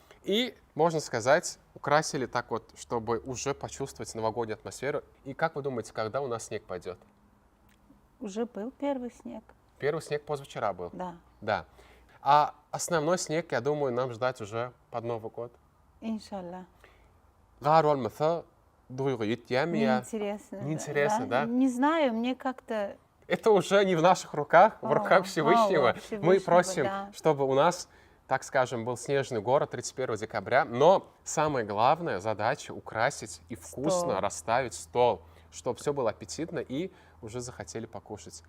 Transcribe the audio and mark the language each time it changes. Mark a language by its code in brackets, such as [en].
[ru] И, можно сказать, украсили так вот, чтобы уже почувствовать новогоднюю атмосферу. И как вы думаете, когда у нас снег пойдет? Уже был первый снег. Первый снег позавчера был. Да. Да. А основной снег, я думаю, нам ждать уже под Новый год. Иншалла. [tk] Гар olmasa duygu yetýärmi ya? [ru] Неинтересно. Неинтересно, да? Не знаю, мне как-то... Это уже не в наших руках, в руках Всевышнего. Всевышнего, Мы просим, да. чтобы у нас, так скажем, был снежный город 31 декабря. Но самая главная задача — украсить и вкусно Стол. расставить стол, чтобы все было аппетитно и уже захотели покушать.